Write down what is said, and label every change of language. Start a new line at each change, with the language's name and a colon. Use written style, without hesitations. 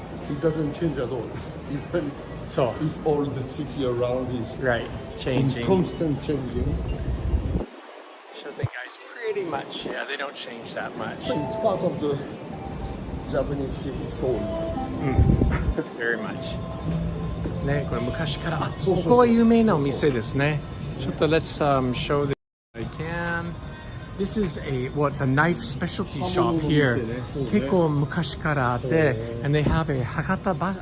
English: It doesn't change at all. Even So, if all the city around is right, changing. constant changing. Shopping guys, pretty much, yeah, they don't change that much. It's part of the Japanese city soul. Very much.
Japanese: ね、これ昔から、ここは有名なお店ですね。ちょっと
English: let's show this if I can. This is it's a knife specialty shop here.
Japanese: 結構昔からあって、
English: and they have a
Japanese: 博多